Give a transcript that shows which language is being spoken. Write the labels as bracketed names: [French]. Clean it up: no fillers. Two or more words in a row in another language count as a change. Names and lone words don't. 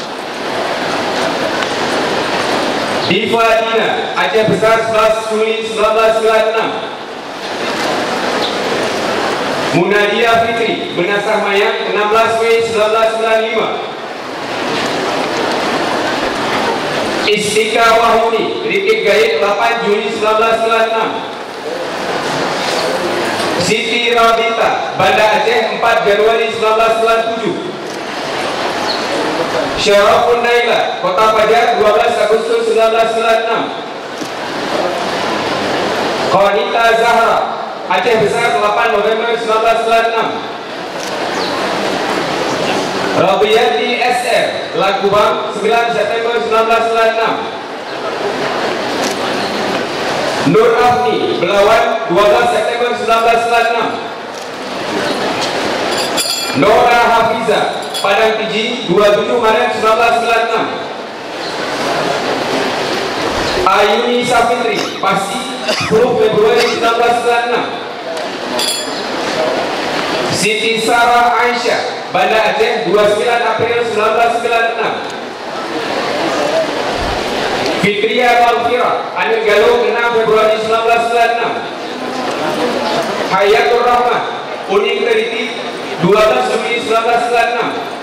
[Indonesian] Diva Dina, Aceh Besar, 11 Juli 1996. Munadia Fitri, Menasah Mayang, 16 Mei 1995. Istika Wahyuni, Rikik Gaib, 8 Juli 1996. Siti Rabita, Banda Aceh, 4 Januari 1997. Syarafun Naila, Kota Pajar, 12 Agustus 1996. Qanita Zahra, Aceh Besar, 8 November 1996. Rabiati SR, Lagubang, 9 September 1996. Nur Afni, Belawan, 12 September 1996. Nora Hafiza, Padang Piji, 27 Maret 1996. Ayuni Safitri, Pasti, 10 Februari 1996. Siti Sarah Aisyah, Banda Aceh, 29 April 1996. Fitria Malfira, Anil Galuh, 6 Februari 1996. Hayatur Rahman, Uning Teriti, 12 Juli 1996.